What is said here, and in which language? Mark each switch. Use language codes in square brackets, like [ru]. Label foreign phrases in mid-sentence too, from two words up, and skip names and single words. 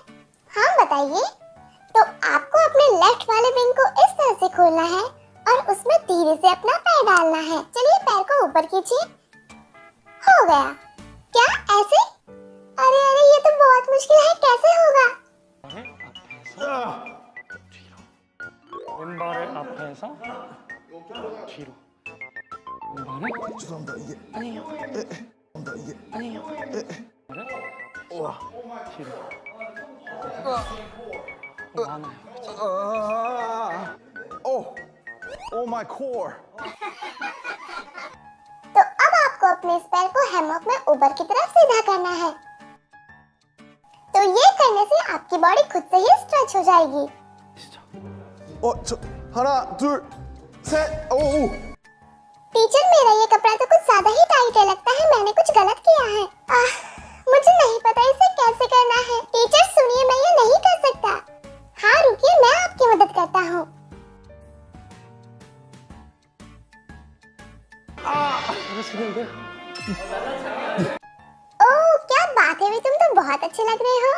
[hi] हाँ बताइए। तो आपको अपने लेफ्ट वाले विंग को इस तरह से खोलना है और उसमें धीरे से अपना पैर डालना है। चलिए पैर को ऊपर कीजिए। हो गया। क्या ऐसे? अरे ये तो बहुत मुश्किल है, कैसे होगा? [ko] 왼발을 앞에서 뒤로. 왼발을 죄송합니다. 이게 아니에요. 죄송합니다. 이게 아니에요. 우와. 뒤로. 많아요. [en] Oh my core. [hi] तो अब आपको अपने इस पैर को हैमॉक में ऊपर की तरफ सीधा करना है। तो ये करने से आपकी बॉडी खुद से ही स्ट्रेच हो जाएगी। [ko] 하나, 둘, 셋. 오, 오. [hi] टीचर, मेरा ये कपड़ा तो कुछ ज्यादा ही टाइट है, लगता है मैंने कुछ गलत किया है। मुझे नहीं पता इसे कैसे करना है। टीचर सुनिए, मैं ये नहीं कर सकता। हाँ रुकिए, मैं आपकी मदद करता हूँ। ओह क्या बात है, वे तुम तो बहुत अच्छे लग रहे हो।